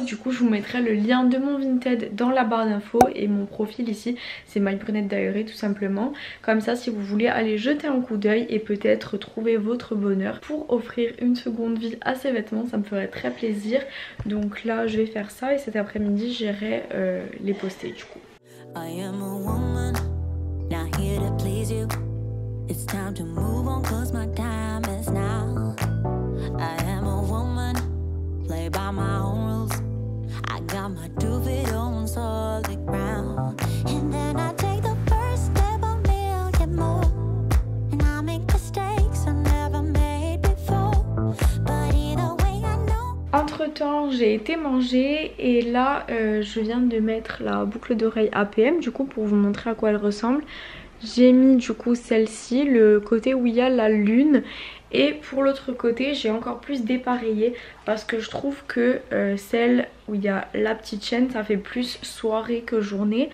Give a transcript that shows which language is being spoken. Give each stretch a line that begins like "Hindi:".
French: Du coup je vous mettrai le lien de mon Vinted dans la barre d'infos et mon profil ici c'est MyBrunette Diary tout simplement. Comme ça si vous voulez aller jeter un coup d'œil et peut-être trouver votre bonheur pour offrir une seconde vie à ces vêtements, ça me ferait très plaisir. Donc là je vais faire ça et cet après-midi j'irai les poster du coup.
English: I am a woman, not here to please you. It's time to move on cause my time is now. I am a woman, play by my own rules. I got my 2 feet on solid ground. And then I take the first step a million more. And I make mistakes I never made before. But either way I know.
French: Entre temps j'ai été manger et là je viens de mettre la boucle d'oreille APM du coup pour vous montrer à quoi elle ressemble. J'ai mis du coup celle-ci, le côté où il y a la lune, et pour l'autre côté j'ai encore plus dépareillé parce que je trouve que celle où il y a la petite chaîne ça fait plus soirée que journée.